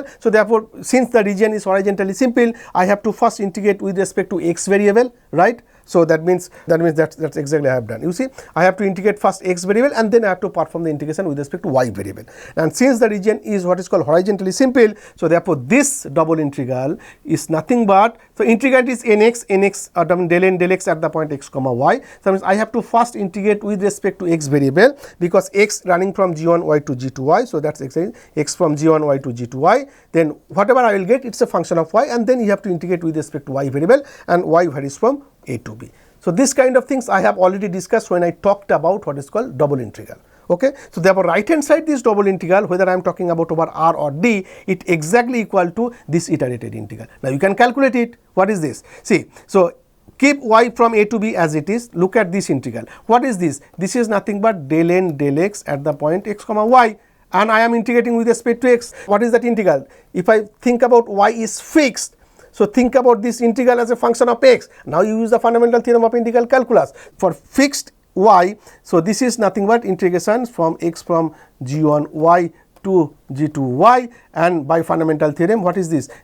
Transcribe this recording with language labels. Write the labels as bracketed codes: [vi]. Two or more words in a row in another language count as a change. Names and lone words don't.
[en] So therefore since the region is horizontally simple, I have to first integrate with respect to x variable, right? So that means that's exactly I have done. You see, I have to integrate first x variable and then I have to perform the integration with respect to y variable. And since the region is what is called horizontally simple, so therefore this double integral is nothing but, so integrand is nx del n del x at the point x comma y. So means I have to first integrate with respect to x variable, because x running from g1y to g2y, so that's x from g1y to g2y. Then whatever I will get, it's a function of y, and then you have to integrate with respect to y variable, and y varies from a to b. So this kind of things I have already discussed when I talked about what is called double integral. Okay. So therefore right hand side this double integral, whether I am talking about over r or d, it exactly equal to this iterated integral. Now you can calculate it. What is this? See, so keep y from a to b as it is. Look at this integral. What is this? This is nothing but del n del x at the point x comma y, and I am integrating with respect to x. What is that integral? If I think about y is fixed, so think about this integral as a function of x. Now you use the fundamental theorem of integral calculus for fixed y. So this is nothing but integration from x from g1y to g2y, and by fundamental theorem what is this?